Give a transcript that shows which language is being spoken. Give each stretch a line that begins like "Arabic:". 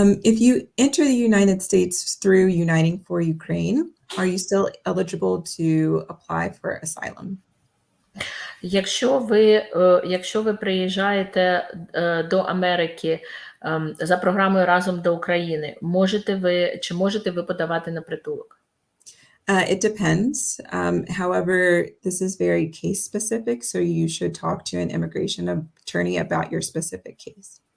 English: If you enter the United States through Uniting for Ukraine, are you still eligible to apply for asylum?
Ukrainian: Якщо ви приїжджаєте до Америки за програмою «Разом до України», чи можете ви подавати на притулок?
English: It depends. However, this is very case specific, so you should talk to an immigration attorney about your specific case.